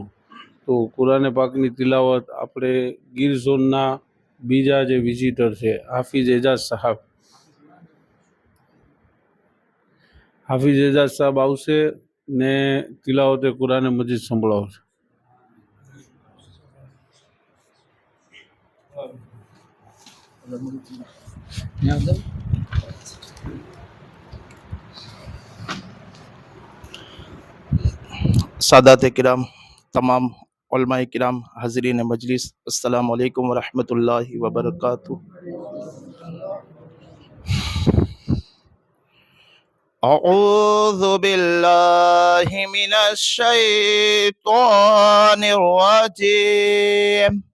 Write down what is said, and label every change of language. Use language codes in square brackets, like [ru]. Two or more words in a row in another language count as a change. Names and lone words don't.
[gu] તો કુરાને પાકની તિલાવત આપણે ગીર ઝોનના બીજા જે વિઝિટર છે હાફિઝ એજાઝ સાહેબ આવશે ને તિલાવતે કુરાને મજીદ સંભળાવશે. [ur] سادات کرام، تمام علمائے کرام، حاضرین مجلس, [ar] السلام عليكم و رحمة الله و بركاته. أعوذ بالله من الشيطان الرجيم.